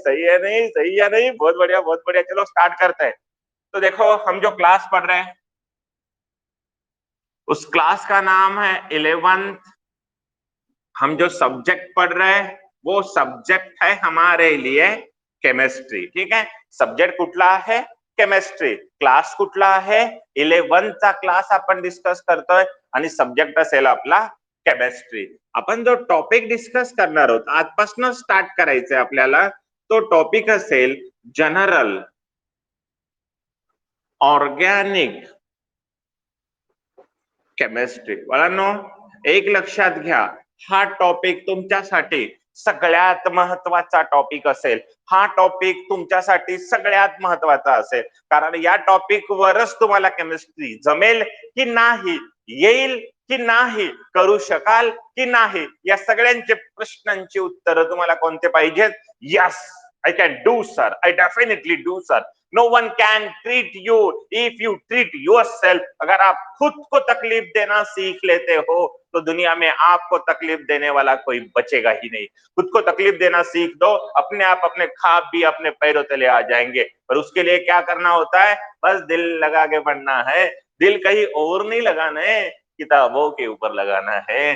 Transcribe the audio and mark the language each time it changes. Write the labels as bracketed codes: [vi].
[hi] सही है नहीं, सही है नहीं, बहुत बढ़िया बहुत बढ़िया। चलो स्टार्ट करते हैं। तो देखो हम जो क्लास पढ़ रहे हैं उस क्लास का नाम है 11th। हम जो सब्जेक्ट पढ़ रहे हैं वो सब्जेक्ट है हमारे लिए केमिस्ट्री। ठीक है, [mr] सब्जेक्ट कुठला है, केमिस्ट्री। क्लास कुठला आहे, 11th चा क्लास आपण डिस्कस करतोय आणि सब्जेक्ट असेल आपला केमिस्ट्री। आपण जो टॉपिक डिस्कस करणार आहोत आजपासून स्टार्ट करायचंय आपल्याला, तो टॉपिक असेल जनरल ऑर्गॅनिक केमिस्ट्री। बाळांनो एक लक्षात घ्या, हा टॉपिक तुमच्यासाठी सगळ्यात महत्वाचा टॉपिक असेल। हा टॉपिक तुमच्यासाठी सगळ्यात महत्वाचा असेल, कारण या टॉपिक वरच तुम्हाला केमिस्ट्री जमेल की नाही, येईल की नाही, करू शकाल की नाही, या सगळ्यांचे प्रश्नांची उत्तर तुम्हाला कोणते पाहिजेत? [en] Yes, I can do sir, I definitely do sir. No one can treat you if you treat yourself. [hi] अगर आप खुद को तकलीफ देना सीख लेते हो तो दुनिया में आपको तकलीफ देने वाला कोई बचेगा ही नहीं। खुद को तकलीफ देना सीख दो, अपने आप अपने ख्वाब भी अपने पैरों तले आ जाएंगे। और उसके लिए क्या करना होता है, बस दिल लगा के पढ़ना है। दिल कहीं और नहीं लगाना है, किताबों के ऊपर लगाना है।